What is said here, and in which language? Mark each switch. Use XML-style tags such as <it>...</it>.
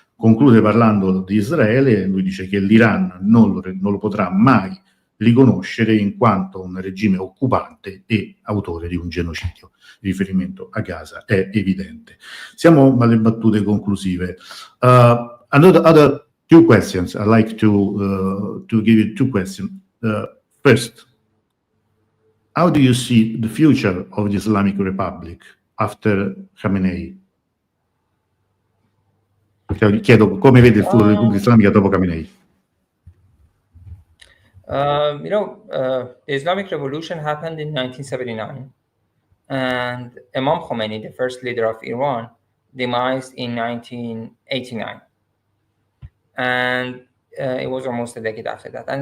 <it>Conclude parlando di Israele. Lui dice che l'Iran non lo potrà mai riconoscere in quanto un regime occupante e autore di un genocidio. Il riferimento a Gaza è evidente. Siamo alle battute conclusive.</it> <en>Other two questions. I'd like to give you two questions. First, how do you see the future of the Islamic Republic after Khamenei?</en> <it>Chiedo come vede il futuro della Repubblica Islamica dopo Khamenei.</it> <en>The Islamic Revolution happened in 1979, and Imam Khomeini, the first leader of Iran, demised in 1989, and it was almost a decade after that.</en>